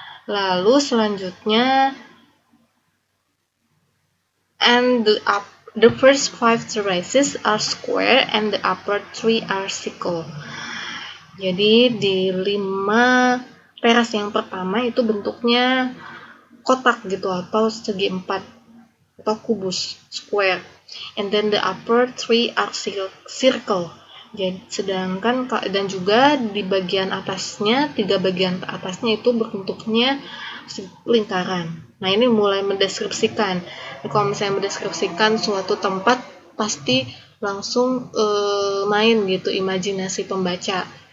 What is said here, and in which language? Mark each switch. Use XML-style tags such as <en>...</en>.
<id>Lalu selanjutnya,</id> <en>and the first 5 terraces are square and the upper 3 are circle.</en> <id>Jadi di 5 teras yang pertama itu bentuknya kotak gitu, atau segi 4 atau kubus, square.</id> <en>And then the upper 3 are circle.</en> <id>Jadi sedangkan dan juga di bagian atasnya, 3 bagian atasnya itu bentuknya lingkaran. Nah, ini mulai mendeskripsikan. Kalau misalnya mendeskripsikan suatu tempat, pasti langsung main gitu imajinasi pembaca.</id>